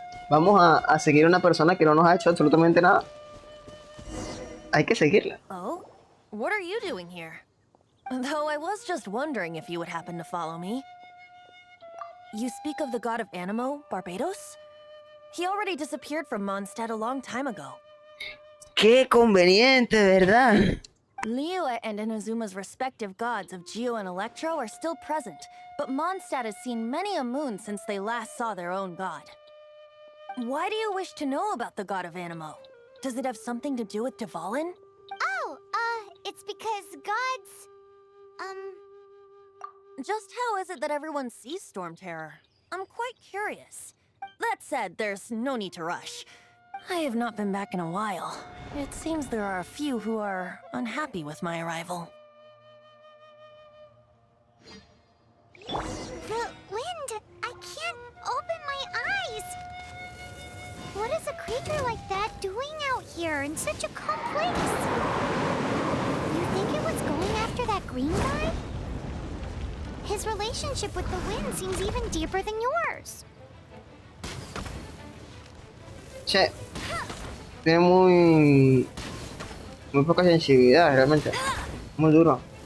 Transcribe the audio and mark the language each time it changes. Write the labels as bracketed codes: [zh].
[es] Vamos a seguir a una persona que no nos ha hecho absolutamente nada. Hay que seguirla. [en] Oh? What are you doing here? Though I was just wondering if you would happen to follow me. You speak of the god of Animo, Barbados? He already disappeared from Mondstadt a long time ago. [es] Qué conveniente, ¿verdad? [en] Liyue and Inazuma's respective gods of Geo and Electro are still present, but Mondstadt has seen many a moon since they last saw their own god. Why do you wish to know about the god of Animo? Does it have something to do with Dvalin? Oh, it's because gods... Just how is it that everyone sees Storm Terror? I'm quite curious. That said, there's no need to rush. I have not been back in a while. It seems there are a few who are unhappy with my arrival. The wind! I can't open my eyes! What is a creature like that doing out here in such a calm place? You think it was going after that green guy? His relationship with the wind seems even deeper than yours. [es] Che, tiene muy poca sensibilidad realmente. Muy duro.